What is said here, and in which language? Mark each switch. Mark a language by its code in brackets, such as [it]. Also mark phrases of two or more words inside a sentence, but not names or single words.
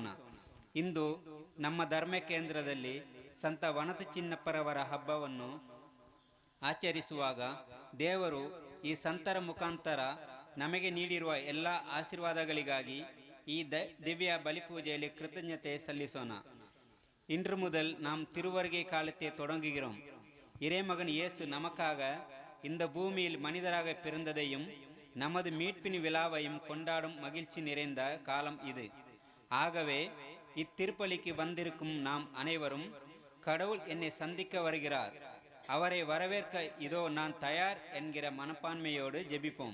[kn] ಇಂದು ನಮ್ಮ ಧರ್ಮ ಕೇಂದ್ರದಲ್ಲಿ ಸಂತ ವನತ ಚಿನ್ನಪ್ಪರವರ ಹಬ್ಬವನ್ನು ಆಚರಿಸುವಾಗ ದೇವರು ಈ ಸಂತರ ಮುಖಾಂತರ ನಮಗೆ ನೀಡಿರುವ ಎಲ್ಲ ಆಶೀರ್ವಾದಗಳಿಗಾಗಿ ಈ ದಿವ್ಯ ಬಲಿಪೂಜೆಯಲ್ಲಿ ಕೃತಜ್ಞತೆ ಸಲ್ಲಿಸೋಣ. [ta] இன்று முதல் நாம் திருவருகை காலத்தை தொடங்குகிறோம். இறைமகன் இயேசு நமக்காக இந்த பூமியில் மனிதராக பிறந்ததையும் நமது மீட்பின் விழாவையும் கொண்டாடும் மகிழ்ச்சி நிறைந்த காலம் இது. ஆகவே இத்திருப்பலிக்கு வந்திருக்கும் நாம் அனைவரும் கடவுள் என்னை சந்திக்க வருகிறார், அவரை வரவேற்க இதோ நான் தயார் என்கிற மனப்பான்மையோடு ஜெபிப்போம்.